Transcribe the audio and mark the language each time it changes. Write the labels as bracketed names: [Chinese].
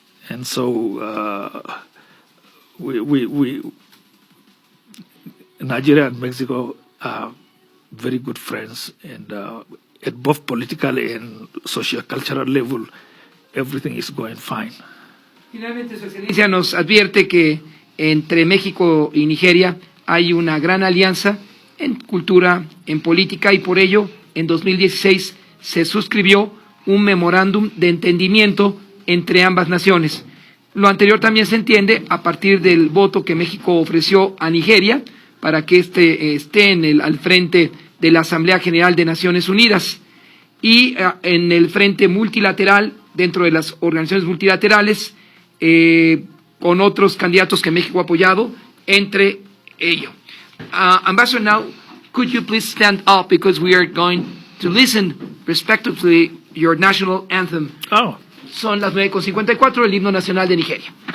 [English] And so we Nigeria and Mexico are very good friends, and at both political and socio-cultural level, everything is going fine. [Spanish] Finalmente, Su Excelencia nos advierte que entre México y Nigeria hay una gran alianza en cultura, en política, y por ello, en 2016 se suscribió un memorándum de entendimiento entre ambas naciones. Lo anterior también se entiende a partir del voto que México ofreció a Nigeria para que esté al frente de la Asamblea General de Naciones Unidas, y en el frente multilateral, dentro de las organizaciones multilaterales, con otros candidatos que México ha apoyado, entre ellos. [English] Ambassador, now, could you please stand up, because we are going to listen respectively your national anthem. Oh. [Spanish] Son las 9:54, el himno nacional de Nigeria.